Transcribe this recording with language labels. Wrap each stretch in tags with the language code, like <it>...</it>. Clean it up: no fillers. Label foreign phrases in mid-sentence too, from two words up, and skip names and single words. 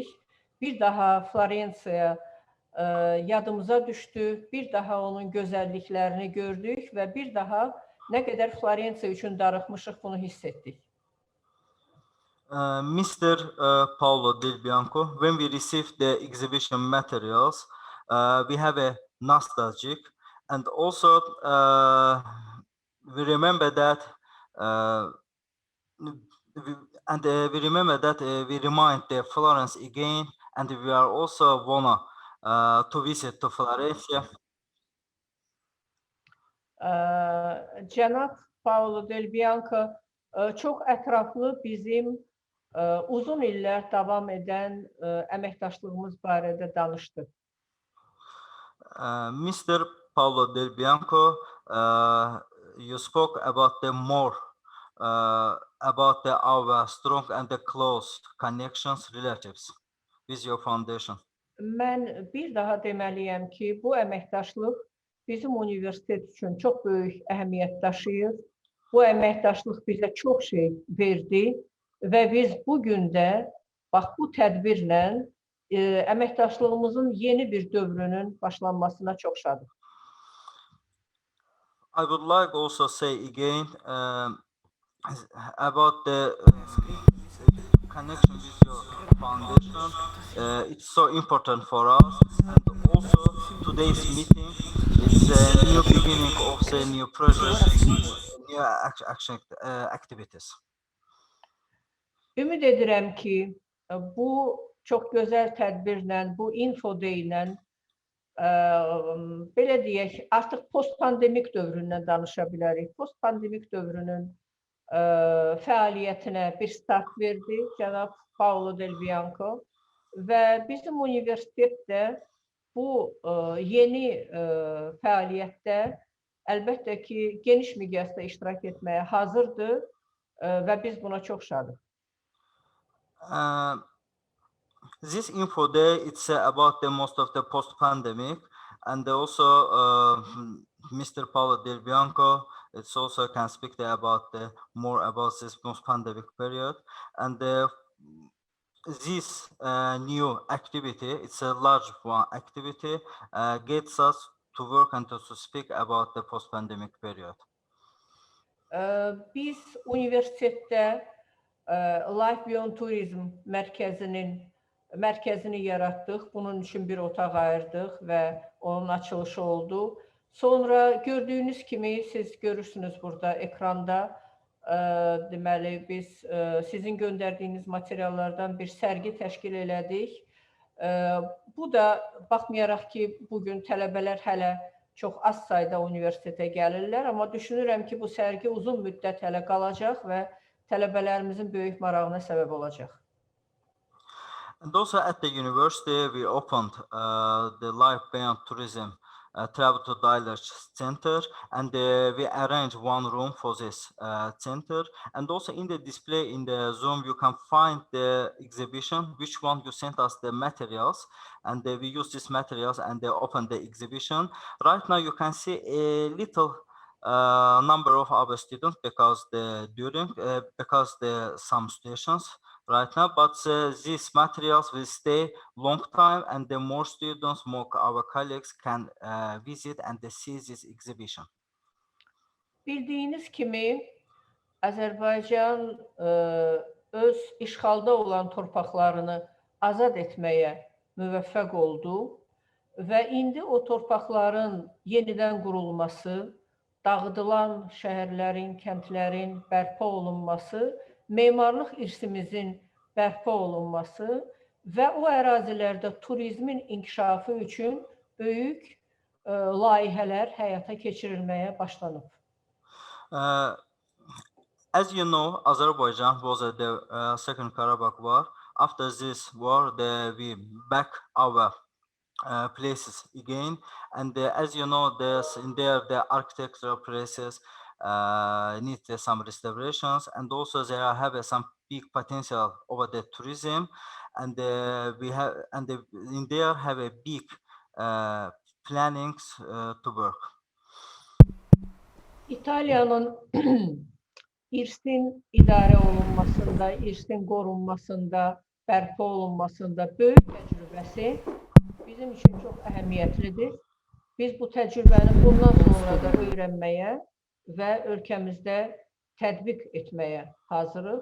<az>Bir daha Florensiyaya yadımıza düşdü, bir daha onun gözəlliklərini gördük və bir daha nə qədər Florensiya üçün darıxmışıq bunu hiss etdik.</az> <en>Mr. Paulo Del Bianco, when we received the exhibition materials, we have a nostalgic, and also we remember that we remind the Florence again, and we are also wanna to visit to Florence.</en> <az>Cənab Paulo Del Bianco çox ətraflı bizim uzun illər davam edən əməkdaşlığımız barədə danışdı.</az> <en>Mr. Paulo Del Bianco, you spoke about the more about our strong and the close connections, relatives with your foundation.</en> <az>Mən bir daha deməliyəm ki, bu əməkdaşlıq bizim universitet üçün çox böyük əhəmiyyət daşıyır. Bu əməkdaşlıq bizə çox şey verdi və biz bugün də bax bu tədbirlə əməkdaşlığımızın yeni bir dövrünün başlanmasına çox şadıq.</az> <en>I would like also say again about the connection with your foundation. It's so important for us, and also today's meeting is a new beginning of the new project, new action activities.</en> <az>Ümid edirəm ki, bu çox gözəl tədbirlə, bu info deyillə, belə deyək, artıq post-pandemik dövründən danışa bilərik. Post-pandemik dövrünün fəaliyyətinə bir start verdi cənab Paulo Del Bianco və bizim universitet də bu yeni fəaliyyətdə əlbəttə ki, geniş miqyasda iştirak etməyə hazırdır və biz buna çox şadıq.</az> <en>This info day, it's about the most of the post-pandemic, and also Mr. Paulo Del Bianco, it's also can speak there about more about this post-pandemic period, and this new activity, it's a large one activity, gets us to work and to speak about the post-pandemic period.</en> <az>Biz universitetdə Life Beyond Tourism mərkəzini yaratdıq. Bunun üçün bir otaq ayırdıq və onun açılışı oldu. Sonra gördüyünüz kimi siz görürsünüz burada ekranda. Deməli, biz sizin göndərdiyiniz materiallardan bir sərgi təşkil elədik. Bu da baxmayaraq ki, bugün tələbələr hələ çox az sayda universitetə gəlirlər, amma düşünürəm ki, bu sərgi uzun müddət hələ qalacaq və tələbələrimizin böyük marağına səbəb olacaq.</az> <en>And also at the university, we opened the Life Beyond Tourism Travel to Dialogue Center, and we arranged one room for this center. And also in the display in the Zoom, you can find the exhibition, which one you sent us the materials, and we use these materials and they open the exhibition. Right now you can see a little number of our students because some stations right now, but these materials will stay long time, and the more students, more our colleagues can visit and see this exhibition.</en> <az>Bildiyiniz kimi Azərbaycan öz işğalda olan torpaqlarını azad etməyə müvəffəq oldu və indi o torpaqların yenidən qurulması, dağıdılan şəhərlərin, kəndlərin bərpa olunması, memarlıq irsimizin bərpa olunması və o ərazilərdə turizmin inkişafı üçün böyük layihələr həyata keçirilməyə başlanıb.</az> <en>As you know, Azerbaijan was at the Second Karabakh War. After this war, we back our places again, and as you know, the architectural places need some restorations, and also they have some big potential over the tourism, and in there have a big plannings to work.</en> <az>İtaliyanın irsin idarə olunmasında, irsin qorunmasında, bərpa olunmasında böyük təcrübəsi bizim üçün çox əhəmiyyətlidir. Biz bu təcrübəni bundan sonra da öyrənməyə və ölkəmizdə tətbiq etməyə hazırıq.</az>